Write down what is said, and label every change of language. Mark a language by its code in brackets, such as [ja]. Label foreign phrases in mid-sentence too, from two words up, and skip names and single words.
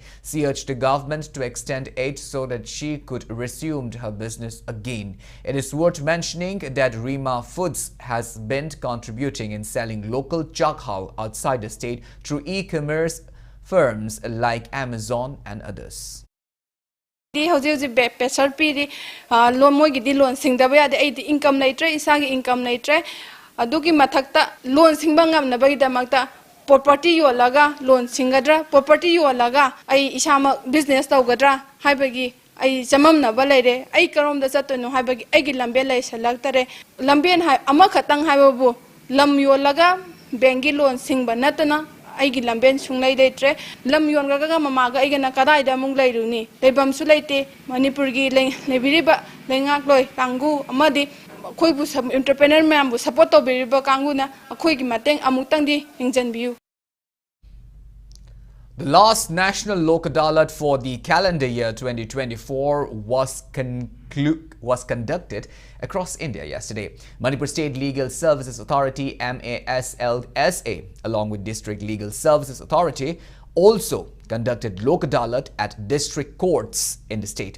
[en] She urged the government to extend aid so that she could resume her business again. It is worth mentioning that Rima Foods has been contributing in selling local chakhaw outside the state through e-commerce firms like Amazon and others. [mni] Pressure pidi loan moigidi loan singdaba yade ai income laitre isagi income laitre adugi mathakta loan singba ngamna bagidamagta property yolaga loan singadra property yolaga ai isama business tawgadra haibagi ai chamamna balaire ai karomda chatonu haibagi aigi lambe lai salaktare lamben hai ama khatang haibabu lam yolaga bengi loan singba natana aigi lamben sunglai leitre lam yon ga mamaga aigana kadai da mung lairuni lebam su leite manipur gi lebiriba lengak loi kangu amadi khoi bu entrepreneur mem bu support to biriba kangu na khoi gi mateng amutang di ingjan biu. [en] The last National Lok Adalat for the calendar year 2024 was conducted across India yesterday. Manipur State Legal Services Authority MASLSA along with District Legal Services Authority also conducted Lok Adalat at district courts in the state.